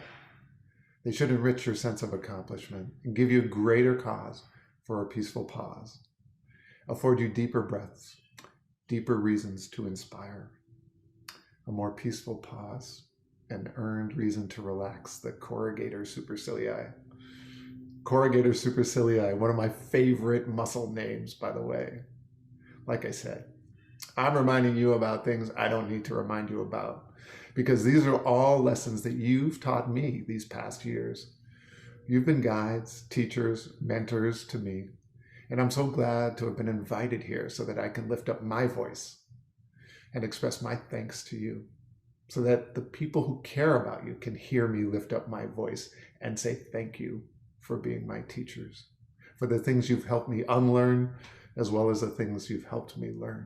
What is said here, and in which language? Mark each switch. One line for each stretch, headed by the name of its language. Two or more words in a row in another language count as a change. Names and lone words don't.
English: They should enrich your sense of accomplishment and give you a greater cause for a peaceful pause, afford you deeper breaths, deeper reasons to inspire, a more peaceful pause, an earned reason to relax the corrugator supercilii. Corrugator supercilii, one of my favorite muscle names, by the way. Like I said, I'm reminding you about things I don't need to remind you about, because these are all lessons that you've taught me these past years. You've been guides, teachers, mentors to me, and I'm so glad to have been invited here so that I can lift up my voice and express my thanks to you, so that the people who care about you can hear me lift up my voice and say thank you for being my teachers, for the things you've helped me unlearn, as well as the things you've helped me learn.